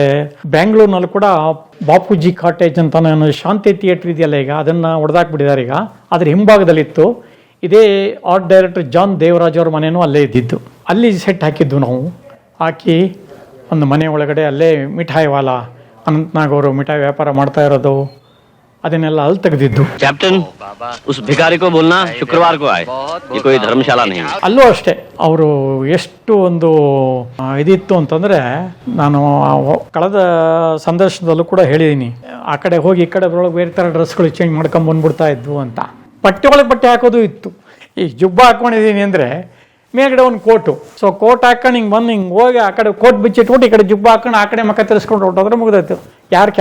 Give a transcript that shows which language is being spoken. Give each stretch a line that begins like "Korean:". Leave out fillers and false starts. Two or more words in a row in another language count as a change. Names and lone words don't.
Kannada: ಬ್ಯಾಂಗ್ಳೂರಿನಲ್ಲಿ ಕೂಡ ಬಾಪೂಜಿ ಕಾಟೇಜ್ ಅಂತ ನಾನು ಶಾಂತಿ ಥಿಯೇಟ್ರ್ ಇದೆಯಲ್ಲ ಈಗ, ಅದನ್ನು ಹೊಡೆದಾಕ್ಬಿಟ್ಟಿದ್ದಾರೆ ಈಗ. ಅದ್ರ ಹಿಂಭಾಗದಲ್ಲಿತ್ತು. ಇದೇ
English: art director
Kannada: ಜಾನ್ ದೇವರಾಜ್ ಅವ್ರ ಮನೆಯೂ ಅಲ್ಲೇ ಇದ್ದಿದ್ದು. ಅಲ್ಲಿ ಸೆಟ್ ಹಾಕಿದ್ದು ನಾವು. ಹಾಕಿ ಒಂದು ಮನೆ ಒಳಗಡೆ ಅಲ್ಲೇ
Hindi: मिठाई वाला
Kannada: ಅನಂತನಾಗ್ ಅವರು ಮಿಠಾಯಿ ವ್ಯಾಪಾರ ಮಾಡ್ತಾ ಇರೋದು, ಅದನ್ನೆಲ್ಲ ಅಲ್ಲಿ ತೆಗೆದಿದ್ದು.
Hindi: कैप्टन उस भिखारी को बोलना शुक्रवार को आए, ये कोई धर्मशाला नहीं है.
Kannada: ಅಲ್ಲೂ ಅಷ್ಟೇ ಅವರು ಎಷ್ಟು ಒಂದು ಇದಿತ್ತು ಅಂತಂದರೆ, ನಾನು ಕಳೆದ ಸಂದರ್ಶನದಲ್ಲೂ ಕೂಡ ಹೇಳಿದ್ದೀನಿ, ಆ ಕಡೆ ಹೋಗಿ ಈ ಕಡೆ ಬರೋಳಗೆ ಬೇರೆ ಥರ ಡ್ರೆಸ್ಗಳು ಚೇಂಜ್ ಮಾಡ್ಕೊಂಡು ಬಂದ್ಬಿಡ್ತಾ ಇದ್ವು ಅಂತ. ಬಟ್ಟೆ ಒಳಗೆ ಬಟ್ಟೆ ಹಾಕೋದು ಇತ್ತು. ಈ ಜುಬ್ಬ ಹಾಕ್ಕೊಂಡಿದ್ದೀನಿ ಅಂದರೆ ಮೇಲ್ಗಡೆ ಒಂದು ಕೋಟು, ಸೊ ಕೋಟ್ ಹಾಕೊಂಡು ಹಿಂಗೆ ಬಂದು ಹಿಂಗೆ ಹೋಗಿ ಆ ಕಡೆ ಕೋಟ್ ಬಿಚ್ಚಿಟ್ಬಿಟ್ಟು ಈ ಕಡೆ ಜುಬ್ಬ ಹಾಕೊಂಡು ಆ ಕಡೆ ಮಕ್ಕ ತಿರ್ಸ್ಕೊಂಡು ಹೊರಟೋದ್ರೆ ಮುಗಿದೋಯ್ತು.